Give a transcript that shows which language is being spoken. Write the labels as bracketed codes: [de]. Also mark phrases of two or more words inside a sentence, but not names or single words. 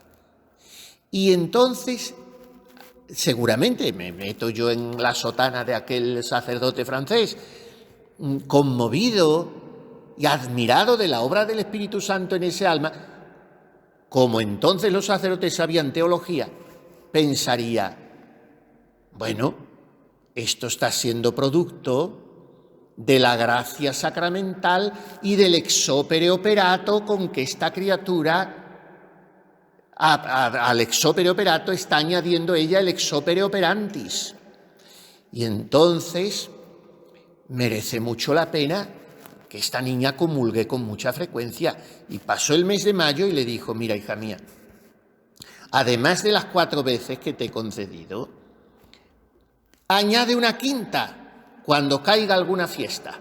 [es] Y entonces, seguramente me meto yo en la sotana de aquel sacerdote francés, conmovido y admirado de la obra del Espíritu Santo en ese alma. Como entonces los sacerdotes sabían teología, pensaría, bueno, esto está siendo producto de la gracia sacramental y del [la] ex opere operato [es] con que esta criatura, al [la] ex opere operato [es] está añadiendo ella el [la] ex opere operantis. [es] Y entonces merece mucho la pena que esta niña comulgue con mucha frecuencia. Y pasó el mes de mayo y le dijo, mira, hija mía, además de las 4 veces que te he concedido, añade una quinta cuando caiga alguna fiesta.